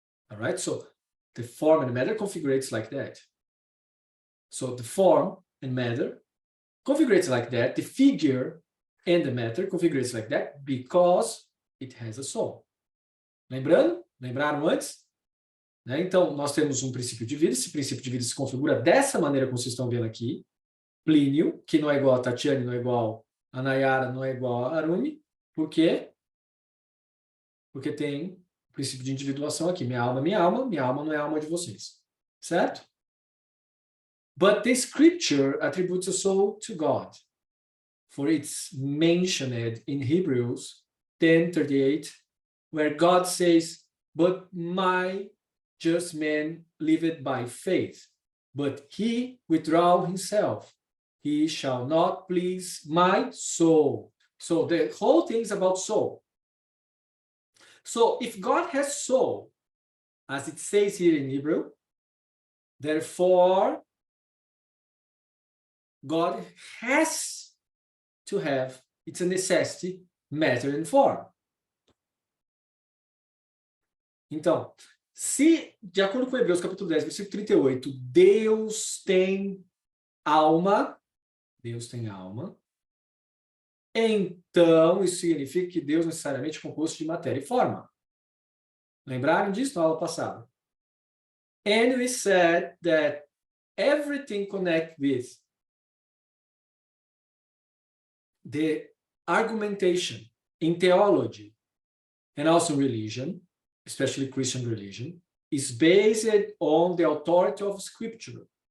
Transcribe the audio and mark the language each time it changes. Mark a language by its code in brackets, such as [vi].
[en] All right, so the form and matter configurates like that. So the form and matter configurates like that. The figure and the matter configurates like that because it has a soul. [pt] Lembraram antes? Né? Então, nós temos um princípio de vida. Esse princípio de vida se configura dessa maneira como vocês estão vendo aqui. Plínio, que não é igual a Tatiane, não é igual a Nayara, não é igual a Aruni. Por quê? Porque tem o princípio de individuação aqui. Minha alma não é a alma de vocês. Certo? [en] But the scripture attributes a soul to God. For it's mentioned in Hebrews 10:38, where God says, but my just man liveth by faith, but he withdraw himself. He shall not please my soul. So the whole thing is about soul. So if God has soul, as it says here in Hebrew, therefore, God has to have, it's a necessity, matter and form. [pt] Então, se, de acordo com Hebreus capítulo 10, versículo 38, Deus tem alma, então isso significa que Deus necessariamente é composto de matéria e forma. Lembraram disso na aula passada? [en] And we said that everything connected with the argumentation in theology and also religion, especially Christian religion, is based on the authority of Scripture.